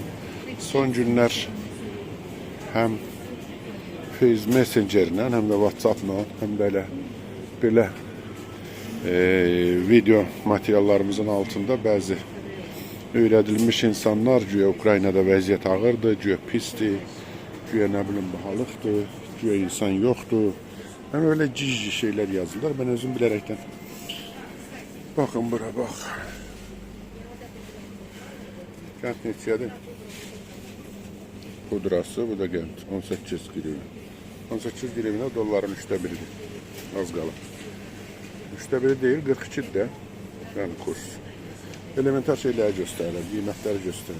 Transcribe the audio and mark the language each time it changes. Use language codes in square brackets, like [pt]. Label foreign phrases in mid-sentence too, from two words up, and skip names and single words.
[az] Son günlər həm Facebook Messengerlə, həm də WhatsAppla, həm də belə video materiallarımızın altında bəzi öyrədilmiş insanlar güya Ukraynada vəziyyət ağırdır, güya pisdir, güya nə bilim bahalıqdır, güya insan yoxdur. [tr] Yəni öyle cici şeyler yazdılar. Ben özüm bilərekdən. Bakın bura bak. [az] Qənd neçədir? Pudrası, bu da qənd. 18 grivna. 18 grivna dolların 1/3'üdür. Az qalır. 1/3 değil, 42'dir də. Yəni kurs. Elementar şeyləri göstərir, qiymətləri göstərir.